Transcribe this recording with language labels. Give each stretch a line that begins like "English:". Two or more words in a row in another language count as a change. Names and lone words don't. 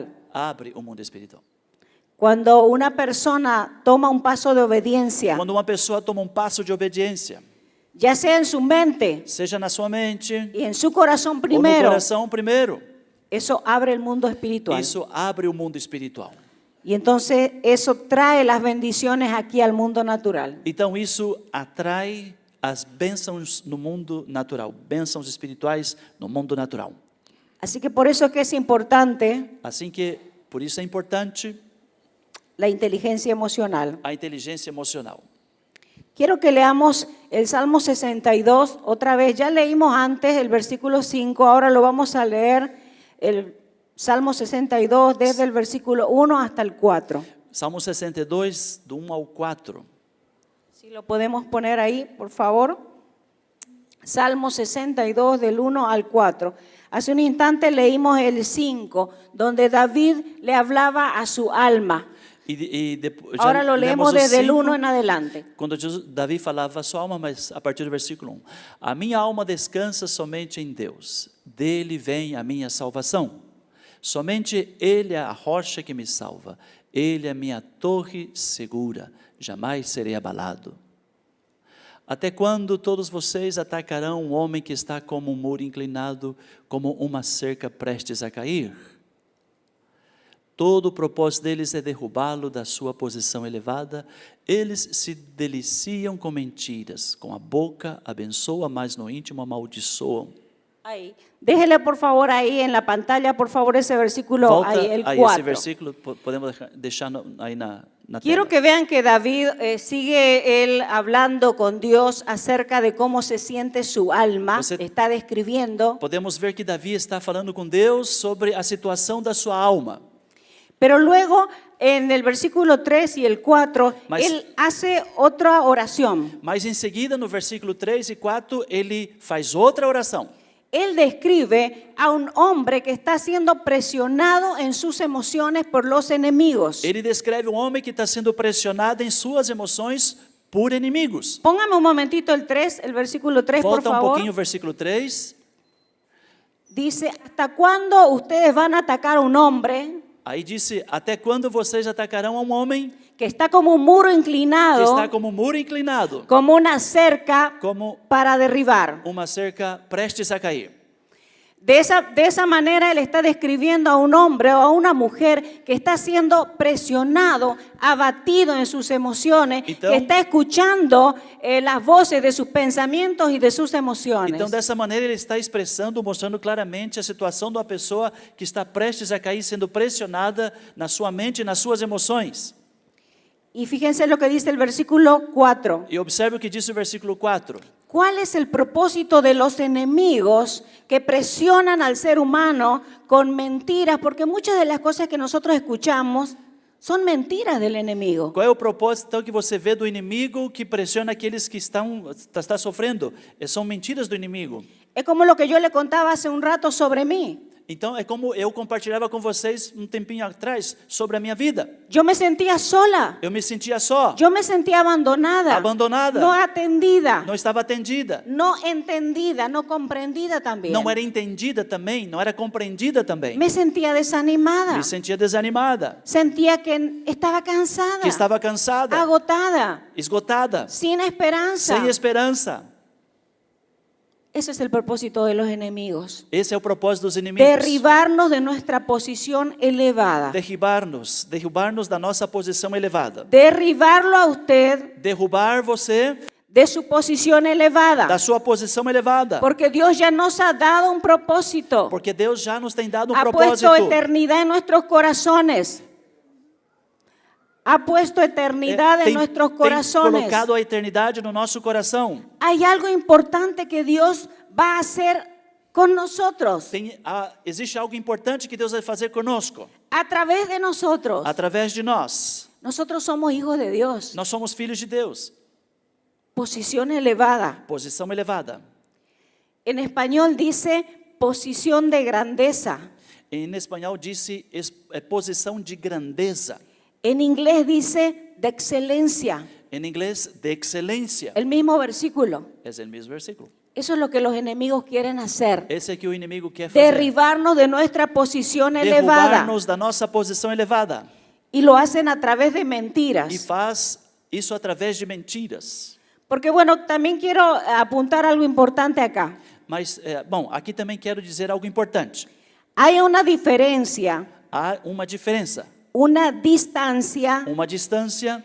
Portuguese: abre o mundo espiritual.
Spanish: Cuando una persona toma un paso de obediencia,
Portuguese: Quando uma pessoa toma um passo de obediência,
Spanish: ya sea en su mente
Portuguese: seja na sua mente
Spanish: y en su corazón
Portuguese: ou no
Spanish: primero,
Portuguese: coração primeiro,
Spanish: eso abre el mundo espiritual.
Portuguese: isso abre o mundo espiritual.
Spanish: Y entonces eso trae las bendiciones aquí al mundo natural.
Portuguese: Então isso atrai as bênçãos no mundo natural, bênçãos espirituais no mundo natural.
Spanish: Así que por eso es que es importante
Portuguese: Assim que, por isso é importante
Spanish: la inteligencia emocional.
Portuguese: a inteligência emocional.
Spanish: Quiero que leamos el Salmo 62 otra vez. Ya leímos antes el versículo 5, ahora lo vamos a leer el Salmo 62 desde el versículo 1 hasta el 4. Salmo 62,
Portuguese: do 1 ao 4.
Spanish: Si lo podemos poner ahí, por favor. Salmo 62 del 1 al 4. Hace un instante leímos el 5, donde David le hablaba a su alma. Ahora lo leemos desde el 1 en adelante.
Portuguese: Quando Davi falava a sua alma, mas a partir do versículo 1. A minha alma descansa somente em Deus, dele vem a minha salvação. Somente Ele é a rocha que me salva, Ele é a minha torre segura, jamais serei abalado. Até quando todos vocês atacarão um homem que está como um muro inclinado, como uma cerca prestes a cair? Todo o propósito deles é derrubá-lo da sua posição elevada. Eles se deliciam com mentiras, com a boca abençoa, mas no íntimo amaldiçoam.
Spanish: Ahí. Déjele por favor ahí en la pantalla, por favor, ese versículo,
Portuguese: Volta
Spanish: ahí, el
Portuguese: aí 4. esse versículo, podemos deixar aí na
Spanish: Quiero
Portuguese: tela.
Spanish: que vean que David sigue él hablando con Dios acerca de cómo se siente su alma.
Portuguese: Você-
Spanish: Está describiendo.
Portuguese: Podemos ver que Davi está falando com Deus sobre a situação da sua alma.
Spanish: Pero luego, en el versículo 3 y el 4,
Portuguese: Mas-
Spanish: él hace otra oración.
Portuguese: Mas em seguida, no versículo 3 e 4, ele faz outra oração.
Spanish: Él describe a un hombre que está siendo presionado en sus emociones por los enemigos.
Portuguese: Ele descreve um homem que está sendo pressionado em suas emoções por inimigos.
Spanish: Póngame un momentito el 3, el versículo 3, por
Portuguese: Volta um
Spanish: favor.
Portuguese: pouquinho o versículo 3.
Spanish: Dice, ¿hasta cuándo ustedes van a atacar a un hombre
Portuguese: Aí disse, até quando vocês atacarão a um homem
Spanish: que está como un muro
Portuguese: que
Spanish: inclinado,
Portuguese: está como um muro inclinado,
Spanish: como una cerca
Portuguese: como
Spanish: para derribar?
Portuguese: uma cerca prestes a cair?
Spanish: De esa manera él está describiendo a un hombre o a una mujer que está siendo presionado, abatido en sus emociones,
Portuguese: Então-
Spanish: que está escuchando las voces de sus pensamientos y de sus emociones.
Portuguese: Então, dessa maneira, ele está expressando, mostrando claramente a situação de uma pessoa que está prestes a cair, sendo pressionada na sua mente e nas suas emoções.
Spanish: Y fíjense lo que dice el versículo 4.
Portuguese: E observe o que diz o versículo 4.
Spanish: ¿Cuál es el propósito de los enemigos que presionan al ser humano con mentiras? Porque muchas de las cosas que nosotros escuchamos son mentiras del enemigo.
Portuguese: Qual é o propósito então, que você vê do inimigo que pressiona aqueles que está sofrendo? São mentiras do inimigo.
Spanish: Es como lo que yo le contaba hace un rato sobre mí.
Portuguese: Então, é como eu compartilhava com vocês um tempinho atrás sobre a minha vida.
Spanish: Yo me sentía sola,
Portuguese: Eu me sentia só,
Spanish: yo me sentía abandonada,
Portuguese: abandonada,
Spanish: no atendida,
Portuguese: não estava atendida,
Spanish: no entendida, no comprendida también.
Portuguese: não era entendida também, não era compreendida também.
Spanish: Me sentía desanimada,
Portuguese: Me sentia desanimada,
Spanish: sentía que estaba cansada,
Portuguese: que estava cansada,
Spanish: agotada,
Portuguese: esgotada,
Spanish: sin esperanza.
Portuguese: sem esperança.
Spanish: Ese es el propósito de los enemigos.
Portuguese: Esse é o propósito dos inimigos.
Spanish: Derribarnos de nuestra posición elevada.
Portuguese: Derrubar-nos da nossa posição elevada.
Spanish: Derribarlo a usted
Portuguese: Derrubar você
Spanish: de su posición elevada.
Portuguese: da sua posição elevada.
Spanish: Porque Dios ya nos ha dado un propósito.
Portuguese: Porque Deus já nos tem dado um
Spanish: Ha
Portuguese: propósito.
Spanish: puesto eternidad en nuestros corazones. Ha puesto eternidad en nuestros
Portuguese: Tem
Spanish: corazones.
Portuguese: colocado a eternidade no nosso coração.
Spanish: Hay algo importante que Dios va a hacer con nosotros,
Portuguese: Existe algo importante que Deus vai fazer conosco,
Spanish: a través de nosotros.
Portuguese: através de nós.
Spanish: Nosotros somos hijos de Dios.
Portuguese: Nós somos filhos de Deus.
Spanish: Posición elevada.
Portuguese: Posição elevada.
Spanish: En español dice posición de grandeza.
Portuguese: Em espanhol disse posição de grandeza.
Spanish: En inglés dice de excelencia.
Portuguese: Em inglês, de excelência.
Spanish: El mismo versículo.
Portuguese: É o mesmo versículo.
Spanish: Eso es lo que los enemigos quieren hacer.
Portuguese: Esse é que o inimigo quer fazer.
Spanish: Derribarnos de nuestra posición elevada.
Portuguese: Derrubar-nos da nossa posição elevada.
Spanish: Y lo hacen a través de
Portuguese: E
Spanish: mentiras.
Portuguese: faz isso através de mentiras.
Spanish: Porque bueno, también quiero apuntar algo importante acá.
Portuguese: Mas, bom, aqui também quero dizer algo importante.
Spanish: Hay una diferencia,
Portuguese: Há uma diferença,
Spanish: una distancia
Portuguese: uma distância